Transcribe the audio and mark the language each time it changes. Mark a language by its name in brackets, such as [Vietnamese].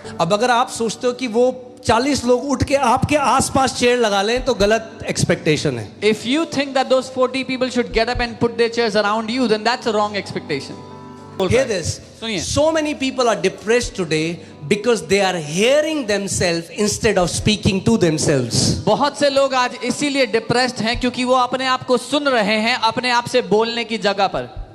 [Hindi] अब अगर आप सोचते हो कि वो 40 लोग उठ के आपके आसपास चेयर लगा लें तो गलत एक्सपेक्टेशन है. [English] If you think that those 40 people should get up and put their chairs around you, then that's a wrong expectation. Hear this. [Hindi] सुनिए. [English] So many people are depressed today because they are hearing themselves instead of speaking to themselves. [Hindi] बहुत से लोग आज इसीलिए depressed हैं क्योंकि वो अपने आप को सुन रहे हैं अपने आप से बोलने की जगह पर.